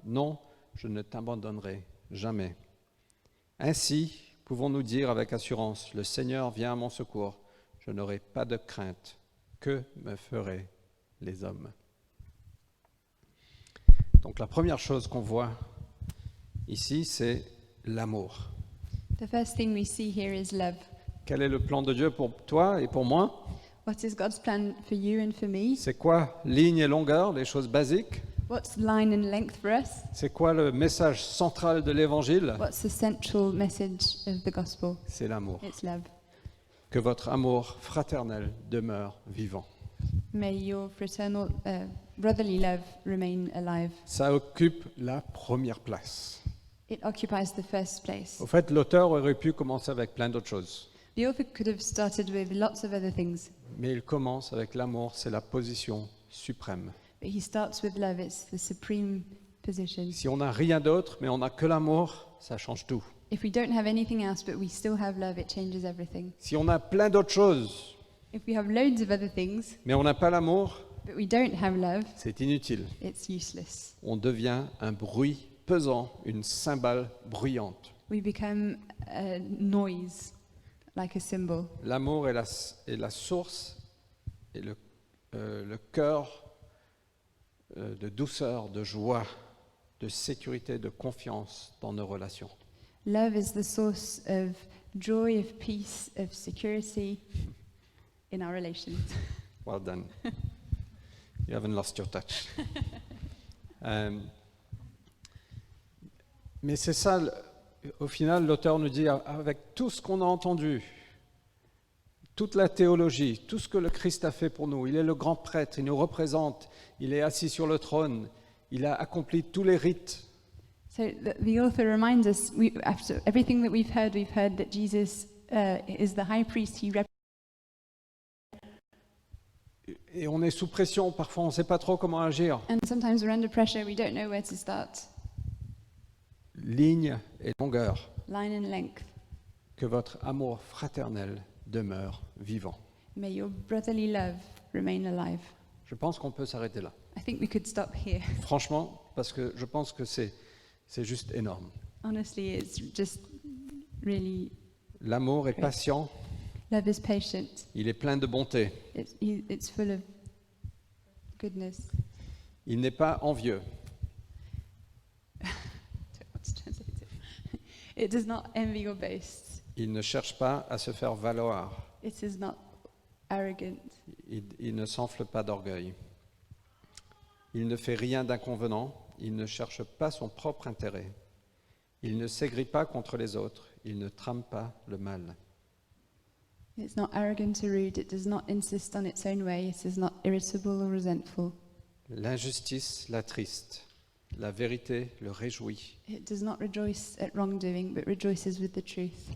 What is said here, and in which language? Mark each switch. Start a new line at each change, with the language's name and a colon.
French: Non, je ne t'abandonnerai jamais. Ainsi, pouvons-nous dire avec assurance, le Seigneur vient à mon secours, je n'aurai pas de crainte. Que me feraient les hommes? Donc la première chose qu'on voit ici, c'est l'amour.
English: The first thing we see here is love.
French: Quel est le plan de Dieu pour toi et pour moi?
English: What is God's plan for you and for me?
French: C'est quoi ligne et longueur, les choses basiques?
English: What's line and length for us?
French: C'est quoi le message central de l'Évangile?
English: What's the central message of the gospel?
French: C'est l'amour.
English: It's love.
French: Que votre amour fraternel demeure vivant.
English: May your fraternal, brotherly love remain alive.
French: Ça occupe la première place.
English: It occupies the first place.
French: Au fait, l'auteur aurait pu commencer avec plein d'autres choses.
English: The author could have started with lots of other things,
French: Mais il commence avec l'amour, c'est la position suprême.
English: but he starts with love. It's the supreme position.
French: Si on n'a rien d'autre, mais on n'a que l'amour, ça change tout.
English: If we don't have anything else, but we still have love, it changes everything.
French: Si on a plein d'autres choses,
English: If we have loads of other things,
French: mais on n'a pas l'amour,
English: but we don't have love,
French: c'est inutile.
English: it's useless.
French: On devient un bruit pesant, une cymbale bruyante.
English: We become a noise, like a cymbal.
French: L'amour est la source et le cœur de douceur, de joie, de sécurité, de confiance dans nos relations.
English: Love is the source of joy, of peace, of security in our relations. Well done. You haven't lost your touch.
French: Mais c'est ça, au final, l'auteur nous dit, avec tout ce qu'on a entendu, toute la théologie, tout ce que le Christ a fait pour nous, il est le grand prêtre, il nous représente, il est assis sur le trône, il a accompli tous les rites.
English: So the author reminds us, after everything that we've heard that Jesus is the high priest.
French: Et on est sous pression, parfois on ne sait pas trop comment agir.
English: And sometimes we're under pressure, we don't know where to start.
French: Ligne et longueur,
English: Line and length.
French: que votre amour fraternel demeure vivant.
English: May your brotherly love remain alive.
French: Je pense qu'on peut s'arrêter là.
English: I think we could stop here.
French: Franchement, parce que je pense que c'est juste énorme.
English: Honestly, it's just really,
French: L'amour est
English: Great.
French: patient,
English: love is patient.
French: il est plein de bonté.
English: It's full of goodness.
French: Il n'est pas envieux.
English: What's translated? It does not envy or boast.
French: Il ne cherche pas à se faire valoir.
English: It is not arrogant.
French: Il ne s'enfle pas d'orgueil. Il ne fait rien d'inconvenant. Il ne cherche pas son propre intérêt. Il ne s'aigrit pas contre les autres. Il ne trame pas le mal.
English: It's not arrogant or rude. It does not insist on its own way. It is not irritable or resentful.
French: L'injustice l'attriste. La vérité le réjouit.
English: It does not rejoice at wrongdoing, but rejoices with the truth.